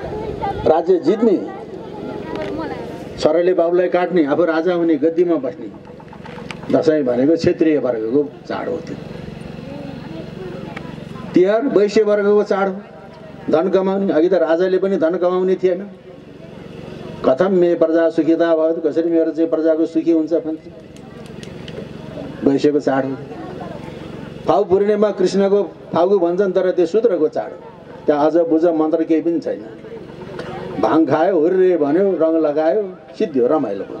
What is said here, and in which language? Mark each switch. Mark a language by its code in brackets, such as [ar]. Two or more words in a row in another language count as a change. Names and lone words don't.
[ne] राज्य जित्ने, छोराले बाबुलाई काट्ने, आफू राजा हुने, गद्दीमा बस्ने, दसैँ भनेको क्षेत्रीय वर्गको चाड हो। त्यो तिहार वैश्य वर्गको चाड हो, धन कमाउने। अघि त राजाले पनि धन कमाउने थिएन। [sa] कथम मे प्रजा सुखिता [ne] भयो, कसरी मेरो चाहिँ प्रजाको सुखी हुन्छ भन्थे। वैश्यको चाड हो। फाउ पूर्णिमा कृष्णको फागु भन्छन्, तर त्यो शूद्रको चाड हो। त्यहाँ अझ बुझ मन्त्र केही पनि छैन। भाङ खायो, हुर्रे भन्यो, रङ लगायो, सिद्धियो, रमाइलो भयो।